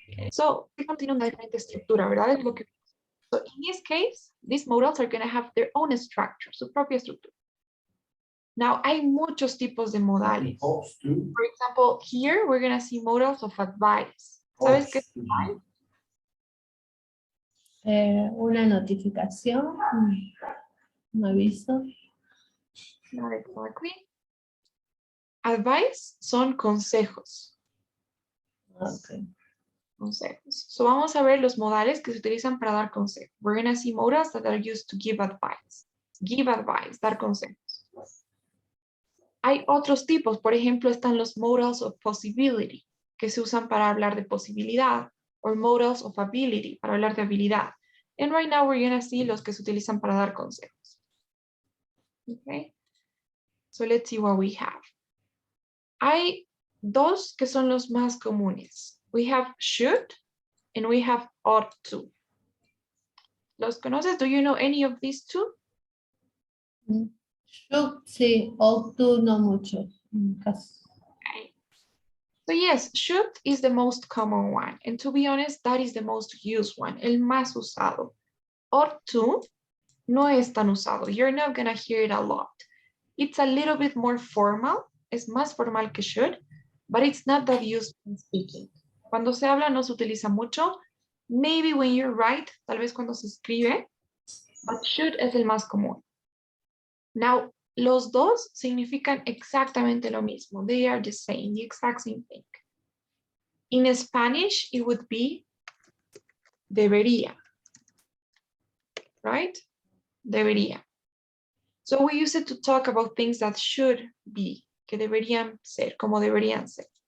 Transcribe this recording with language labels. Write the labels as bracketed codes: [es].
[en] so, [es] tiene una diferente estructura, ¿verdad? Es lo que, [en] so, in this case, these modals are going to have their own structure, [es] su propia estructura. Now, hay muchos tipos de modales. [en] For example, here we're going to see modals of advice. [es] ¿Sabes qué es advice? Una notificación, un aviso. [en] Not exactly. [es] Advice son consejos. [en] Okay. [es] Consejos. So vamos a ver los modales que se utilizan para dar consejos. [en] We're going to see modals that are used to give advice. Give advice, [es] dar consejos. Hay otros tipos, por ejemplo, están los modals of possibility, que se usan para hablar de posibilidad, or modals of ability, para hablar de habilidad. [en] And right now we're going to see [es] los que se utilizan para dar consejos. [en] Okay. So let's see what we have. [es] Hay 2 que son los más comunes. [en] We have should and we have ought to. [es] ¿Los conoces? [en] Do you know any of these 2? [es] Should, sí, ought to, no mucho. Casi. [en] Okay. So yes, should is the most common one. And to be honest, that is the most used one, [es] el más usado. [en] Ought to [es] no es tan usado. [en] You're not going to hear it a lot. It's a little bit more formal. [es] Es más formal que [en] should, but it's not that used in speaking. [es] Cuando se habla no se utiliza mucho. [en] Maybe when you write, [es] tal vez cuando se escribe, but should es el más común. Now, los 2 significan exactamente lo mismo. [en] They are the same, the exact same thing. In Spanish, it would be debería, right? Debería. So we use it to talk about things that should be, [es] que deberían ser, como deberían ser.